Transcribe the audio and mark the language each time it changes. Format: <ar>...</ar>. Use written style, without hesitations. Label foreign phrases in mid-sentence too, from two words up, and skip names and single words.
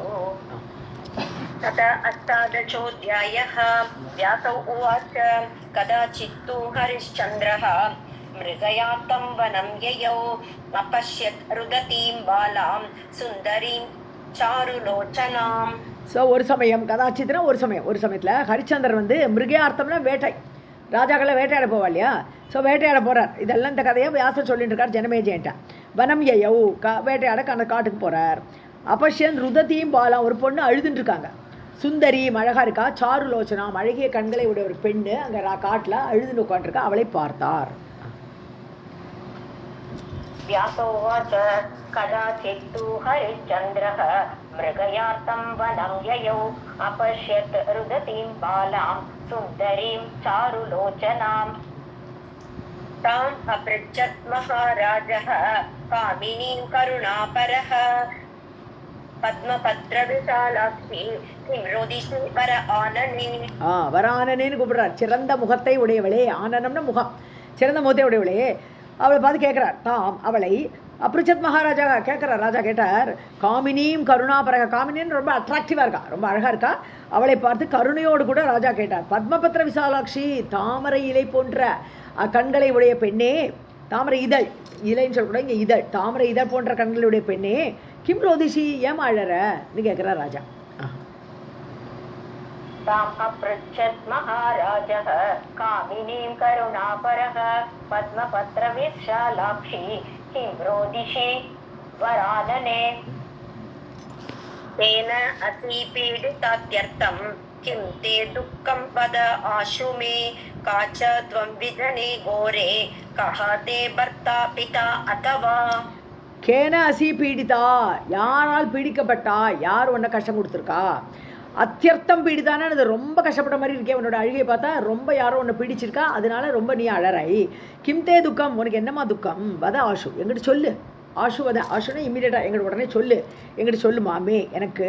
<sa>तत अष्टादशोऽध्यायः. व्यासौ उवाच कदाचित्तु हरिश्चन्द्रः मृगयातं वनं ययौ अपश्यत् रुदतीं बालां सुन्दरीं चारुलोचनाम्.</sa> <ta>ஸோ ஒரு சமயம் கதாச்சித்திரம், ஒரு சமயத்தில் ஹரிச்சந்திரன் வந்து மிருகயார்த்தம்னா வேட்டை, ராஜாக்களை வேட்டையாட போவா இல்லையா. ஸோ வேட்டையாட போகிறார். இதெல்லாம் இந்த கதையை வியாசர் சொல்லிட்டு இருக்கார் ஜனமேஜயன்ட்ட.</ta> <sa>वनं ययौ,</sa> <ta>வேட்டையாட காட்டுக்கு போகிறார்.</ta> <sa>अपश्यत् रुदतीं बालां,</sa> <ta>ஒரு பொண்ணு அழுதுன்னு இருக்காங்க. சுந்தரி அழகா இருக்கா, சாருலோச்சனா அழகிய கண்களை உடைய ஒரு பெண்ணு அங்கே காட்டில் அழுதுன்னு உட்காந்துருக்கா, அவளை பார்த்தார்.</ta> <sa>व्यासोवाच कदाचित्तु हरिश्चन्द्रः मृगयार्तं वनं ययौ अपश्यत् रुदतीं बालां सुन्दरीं चारुलोचनाम्. ताम् अपृच्छत् महाराजः कामिनीं करुणापरः पद्मपत्रविशालाक्षि किंरोदिषि वर आनने.</sa> <ta>வரானனேன்னு கூப்பிடுறார். சிறந்த முகத்தை உடையவளே, ஆனனம்னா முகம், சிறந்த முகத்தை உடையவளே, அவளை பார்த்து கேட்குறார். தாம் அவளை</ta> <sa>अपृच्छत् महाराजः</sa> <ta>கேட்குறார். ராஜா கேட்டார், காமினியும் கருணாபரக, காமினின்னு ரொம்ப அட்ராக்டிவாக இருக்கா, ரொம்ப அழகாக இருக்கா, அவளை பார்த்து கருணையோடு கூட ராஜா கேட்டார்.</ta> <sa>पद्मपत्र विशालाक्षि,</sa> <ta>தாமரை இலை போன்ற கண்களை உடைய பெண்ணே, தாமரை இதழ், இலைன்னு சொல்லக்கூடாது இங்கே இதழ், தாமரை இதழ் போன்ற கண்களுடைய பெண்ணே,</ta> <sa>किं रोदिषि,</sa> <ta>ஏன் அழறன்னு கேட்குறார் ராஜா.</ta> <sa>ताम् अपृच्छत् महाराजः कामिनीं करुणापरः पद्मपत्रविशालाक्षी किं रोदिषि वरानने तेन अतिपीडितात्यर्थं किं ते दुःखं वद आशु मे का च त्वं विजने घोरे कः ते भर्ता पिता अथवा केन असि पीडिता,</sa> <ta>யாரால் பீடிக்கப்பட்டா, யார் உன்னை கஷ்டம் கொடுத்துருக்கா, அத்தியர்த்தம் பீடிதானே, அது ரொம்ப கஷ்டப்பட்ட மாதிரி இருக்கே, உன்னோட அழுகையை பார்த்தா ரொம்ப யாரோ உன்னை பீடிச்சிருக்கா, அதனால ரொம்ப நீ அழறாய்.</ta> <sa>किंते दुःखं,</sa> <ta>உனக்கு என்னம்மா துக்கம்,</ta> <sa>वद आशु,</sa> <ta>எங்கிட்ட சொல்லு,</ta> <sa>आशु वद,</sa> <ta>ஆஷுனா இம்மீடியட்டாக எங்கிட்ட உடனே சொல்லு, எங்கிட்ட சொல்லு மாமே எனக்கு.</ta>